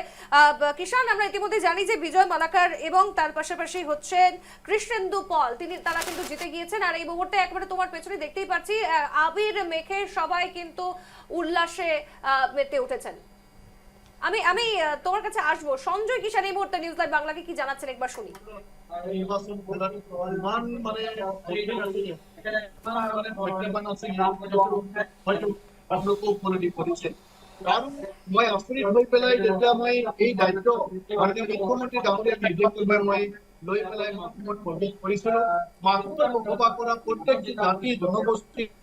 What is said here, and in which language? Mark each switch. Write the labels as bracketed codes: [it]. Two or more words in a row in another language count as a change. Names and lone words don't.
[bn] কিষান, আমরা ইতিমধ্যে জানি যে বিজয় মালাকার এবং তার পাশাপাশি হচ্ছেন কৃষ্ণেন্দু পল, তারা কিন্তু জিতে গিয়েছেন আর এই মুহূর্তে একেবারে তোমার পেছনে দেখতেই পাচ্ছি আবির মেখে সবাই কিন্তু উল্লাসে মেতে উঠেছেন। আমি তোমার কাছে আসবো। সঞ্জয় কিষান এই মুহূর্তে নিউজ লাইভ বাংলাকে কি জানাচ্ছেন একবার শুনি। [as] কাৰণ মই আচৰিত হৈ পেলাই যেতিয়া মই এই দায়িত্ব মাননীয় মুখ্যমন্ত্ৰী ডাঙৰীয়া নিৰ্দেশ মই লৈ পেলাই মাহমুদত প্ৰৱেশ কৰিছিলো, মাহমুদত বসবাস কৰা প্ৰত্যেক জাতি জনগোষ্ঠী